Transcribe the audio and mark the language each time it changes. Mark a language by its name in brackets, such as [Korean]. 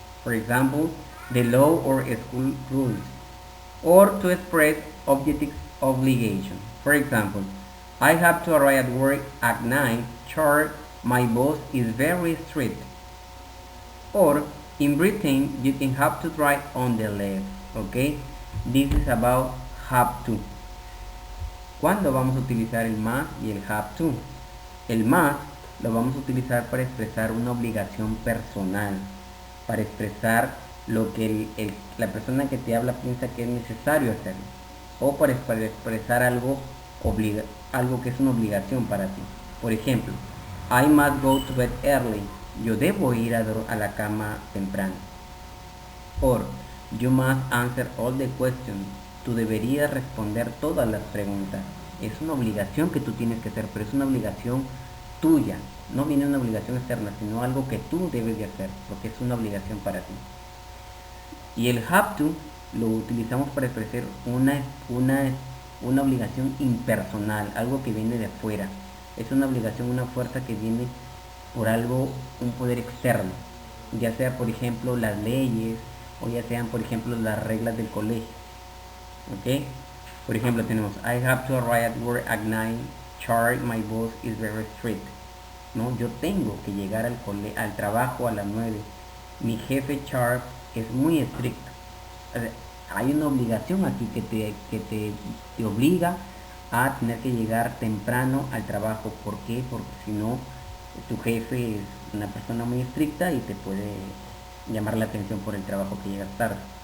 [English] For example, the law or school rules. Or to express objective obligation. For example, I have to arrive at work at 9, sure, my boss is very strict. Or in Britain, you can have to drive on the left. Okay, this is about have to. [Spanish] ¿Cuándo vamos a utilizar el must y el have to? El must lo vamos a utilizar para expresar una obligación personal, para expresar lo que la persona que te habla piensa que es necesario hacer, o para expresar algo que es una obligación para ti. Por ejemplo, [English] I must go to bed early. [Spanish] Yo debo ir a la cama temprano. [English] Or, you must answer all the questions. [Spanish] Tú deberías responder todas las preguntas. Es una obligación que tú tienes que hacer, pero es una obligación tuya. No viene una obligación externa, sino algo que tú debes de hacer, porque es una obligación para ti. Y el have to lo utilizamos para expresar una obligación impersonal, algo que viene de afuera. Es una obligación, una fuerza que viene por algo, un poder externo, ya sea por ejemplo las leyes o ya sean por ejemplo las reglas del colegio. ¿Ok? Por ejemplo tenemos [English] I have to arrive at work at 9, sure, my boss is very strict. [Spanish] ¿No? Yo tengo que llegar al trabajo a las 9. Mi jefe Charles es muy estricto. Hay una obligación aquí que te obliga a tener que llegar temprano al trabajo. ¿Por qué? Porque si no, tu jefe es una persona muy estricta y te puede llamar la atención por el trabajo que llegas tarde.